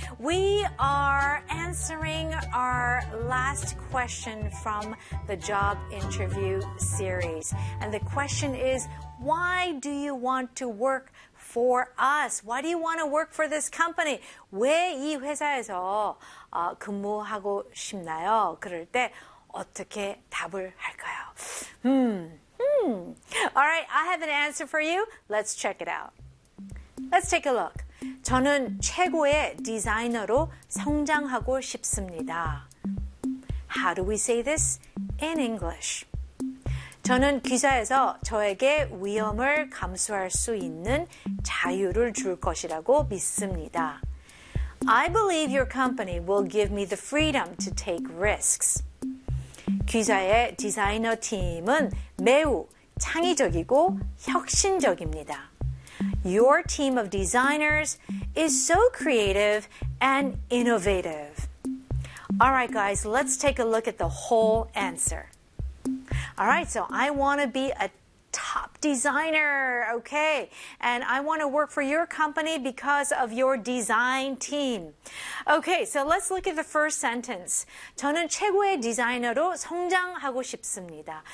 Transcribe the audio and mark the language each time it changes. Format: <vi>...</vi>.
<en>We are answering our last question from the job interview series. And the question is, why do you want to work for us? Why do you want to work for this company?</en> <ko>왜 이 회사에서 근무하고 싶나요? 그럴 때 어떻게 답을 할까요?</ko> <en>All right, I have an answer for you. Let's check it out. Let's take a look.</en> <ko>저는 최고의 디자이너로 성장하고 싶습니다.</ko> <en>How do we say this in English?</en> <ko>저는 기사에서 저에게 위험을 감수할 수 있는 자유를 줄 것이라고 믿습니다.</ko> <en>I believe your company will give me the freedom to take risks.</en> <ko>귀자의 디자이너 팀은 매우 창의적이고 혁신적입니다.</ko> <en>Your team of designers is so creative and innovative. All right, guys, let's take a look at the whole answer. All right, so I want to be a top designer, okay? And I want to work for your company because of your design team. Okay, so let's look at the first sentence.</en> <ko>저는 최고의 디자이너로 성장하고 싶습니다.</ko>